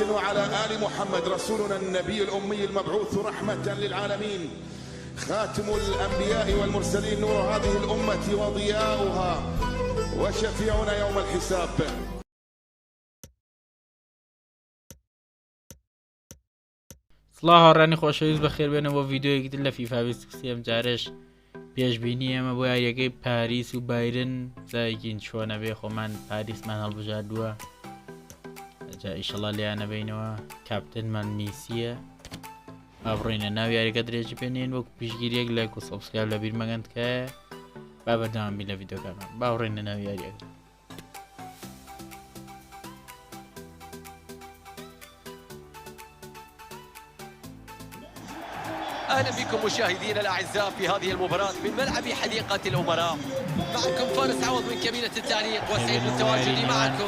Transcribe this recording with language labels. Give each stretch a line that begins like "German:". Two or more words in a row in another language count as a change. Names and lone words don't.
Arabic: وعلى آل محمد رسولنا النبي الأمي المبعوث رحمة للعالمين، خاتم الأنبياء والمرسلين، نور هذه الأمة وضياؤها وشفيعنا يوم الحساب.
Central Kurdish: سڵاو هاوڕانی خۆشەویست بەخێر بێنەوە ڤیددیۆیەکی تر لە فیفا 23 جارش پێشبینی ئێمە بۆ یاریەکەی پاریس و بایرن زایگین چۆنە بێ، خۆمان پاریسمان هەڵبژاردووە، جا ئیشەڵا لیانە بینەوە کاپتنمان میسیە. با بڕۆینە ناو یاریەکە درێژی پێنێن وەکو پیشگیریەک لایک و سەبسکرایب لە بیر مەگەندکە با بەردەوامی لە ڤیددیۆکانمان. با بڕۆینە ناو یاریەکە.
Arabic: أهلا بكم مشاهدينا الأعزاء في هذه المباراة من ملعب حديقة الأمراء. معكم فارس عوض من كابينة التعليق وسعيد بالتواجد معكم.